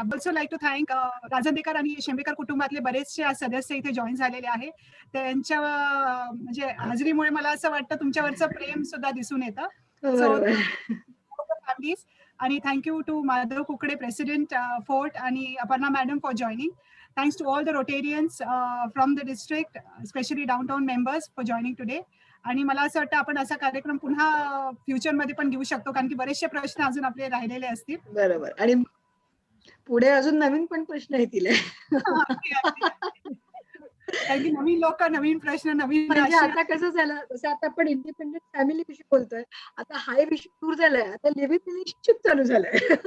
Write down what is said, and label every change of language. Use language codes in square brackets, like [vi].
[mr] Also like to thank राजंदेकर आणि शेंबेकर कुटुंबातले बरेचसे आज सदस्य इथे जॉईन झालेले आहे. त्यांच्या म्हणजे हाजरीमुळे मला असं वाटतं तुमच्यावरचं प्रेम सुद्धा दिसून येतं. [en] So families, आणि thank you to Madhav Kukade president fort आणि Aparna madam for joining. Thanks to all the Rotarians from the district, especially downtown members for joining today. [mr] आणि मला असं वाटतं आपण असा कार्यक्रम पुन्हा फ्युचरमध्ये पण घेऊ शकतो, कारण की बरेचसे प्रश्न अजून आपले राहिलेले असतील. बरोबर, आणि पुढे अजून नवीन पण प्रश्न येतील. कारण की नवीन लोक, नवीन प्रश्न, नवीन म्हणजे आता कसं झालं, जसं आता आपण इंडिपेंडेंट फॅमिली विषयी बोलतोय, आता हा विषय दूर झालाय, आता लिव्हिंग रिलेशनशिप चालू झालंय.